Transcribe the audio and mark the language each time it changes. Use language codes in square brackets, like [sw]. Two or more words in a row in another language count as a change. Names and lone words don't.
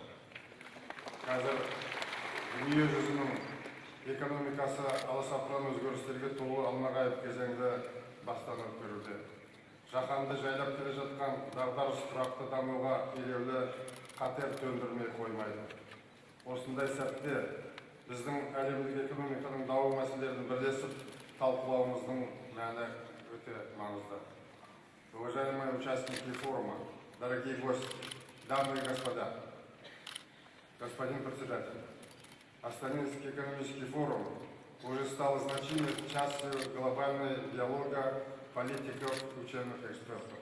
[kk] Қазір дүние жүзінің экономикасы аласапыран өзгерістерге толы алмағайып кезеңді бастан өткеруде. жаһанды жайлап келе жатқан дағдарыс тұрақты дамуға елеулі қатер төндірмей қоймайды. Осындай сәтте біздің әлемдік экономиканың даму мәселелерін бірлесіп талқылауымыздың мәні өте маңызды. [ru] Уважаемые участники форума, дорогие гости, дамы и господа, господин председатель, Астанинский экономический форум уже стал значимой частью глобального диалога политиков и ученых экспертов.